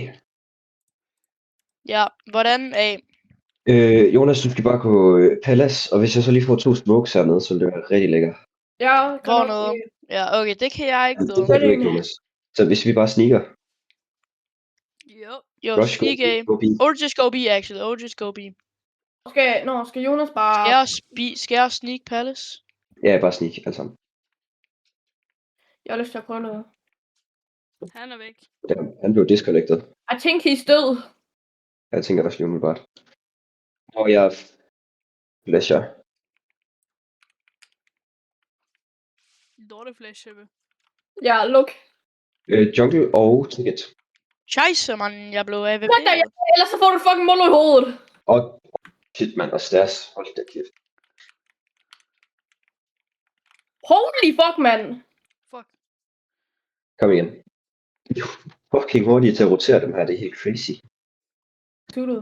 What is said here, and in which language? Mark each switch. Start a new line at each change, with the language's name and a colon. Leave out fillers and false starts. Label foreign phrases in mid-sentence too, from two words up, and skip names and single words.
Danish: Ja, hvordan A? Jonas, du skal bare gå Palace, og hvis jeg så lige får 2 smokes hernede, så vil det være rigtig lækkert. Ja, Hvor noget? Ja, okay, det kan jeg ikke Det dog. kan du ikke, Jonas. Så hvis vi bare sneaker. Jo. Jo, Rush, sneak A.
English: go B. Or just go B, actually. Or just go B.
Danish: Skal Jonas bare... Skal jeg sneak Palace? Ja, bare sneak, alle sammen. Jeg har lyst til at prøve noget. Han er væk. Han blev disconnected.
English: I think he's død.
Danish: Jeg tænker også lige umiddelbart. Og jeg flasher. Lorteflash, Sebbe. Ja, look. Jungle og ticket. Scheisse, man. Jeg blev AVP.
English: What the...
Danish: Ellers så får du fucking molo i hovedet. Og shit, man, og stairs. Hold da kæft.
English: Holy fuck, mand.
Danish: Fuck. Kom igen. Fucking hurtigt til at rotere dem her, det er helt crazy. Tuttet.